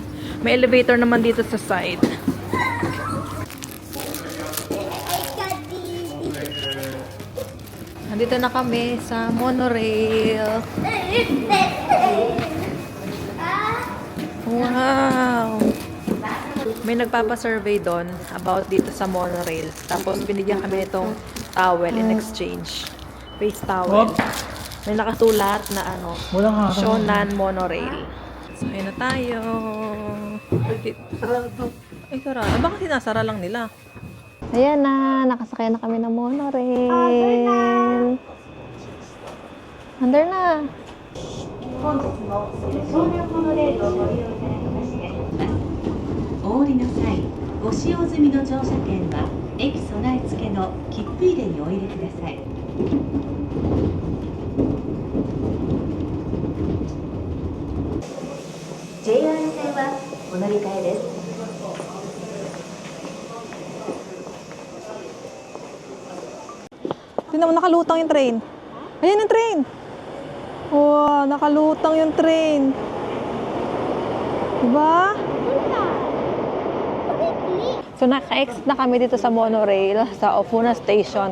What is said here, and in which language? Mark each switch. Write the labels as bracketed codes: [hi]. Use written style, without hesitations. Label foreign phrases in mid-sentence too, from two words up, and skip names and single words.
[tl] May elevator naman dito sa side. Nandito na kami sa monorail. Wow! May nagpapasurvey doon about dito sa monorail. Tapos binigyan kami nitong towel [en] in exchange. [tl] Face towel. May nakasulat na ano, Shonan Monorail. So, ayun na tayo. Ay, sarado. Bakit sinasara lang nila? Ayan na, nakasakay na kami ng monorail. Under na. [ja] お降りの際、ご使用済みの乗車券は駅備え付けの切符入れにお入れください。JR 線はお乗り換えです。 [tl] Tingnan mo, nakalutang yung train. Ayan yung train. Wow, nakalutang yung train. Diba? So, naka-exit na kami dito sa monorail sa Ofuna Station.